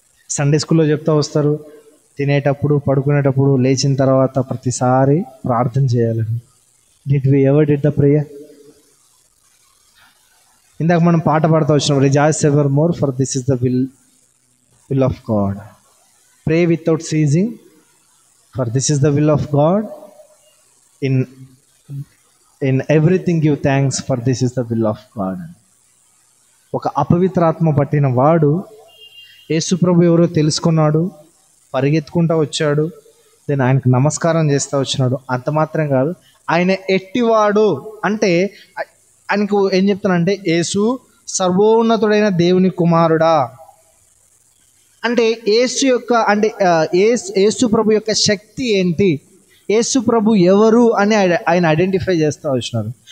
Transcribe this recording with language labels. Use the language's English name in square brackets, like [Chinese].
[Telugu] Sunday స్కూల్లో చెప్తూ వస్తారు, తినేటప్పుడు, పడుకునేటప్పుడు, లేచిన తర్వాత ప్రతిసారి ప్రార్థన చేయాలని. [English] Did we ever did the prayer? [Telugu] ఇందాక మనం పాట పాడుతూ వచ్చినాం, [English] Rejoice evermore for this is the will of God. Pray without ceasing, for this is the will of God. In everything give thanks, for this is the will of God. [Telugu] ఒక అపవిత్రాత్మ పట్టిన వాడు యేసు ప్రభు ఎవరో తెలుసుకున్నాడు, పరిగెత్తుకుంటూ వచ్చాడు, then ఆయనకు నమస్కారం చేస్తూ వచ్చినాడు. అంత మాత్రం కాదు, ఆయన ఎట్టివాడు అంటే ఆయనకు ఏం చెప్తానంటే, యేసు సర్వోన్నతుడైన దేవుని కుమారుడా అంటే యేసు యొక్క, అంటే యేసు ప్రభు యొక్క శక్తి ఏంటి, యేసు ప్రభు ఎవరు అని ఆయన ఐడెంటిఫై చేస్తూ వచ్చినారు.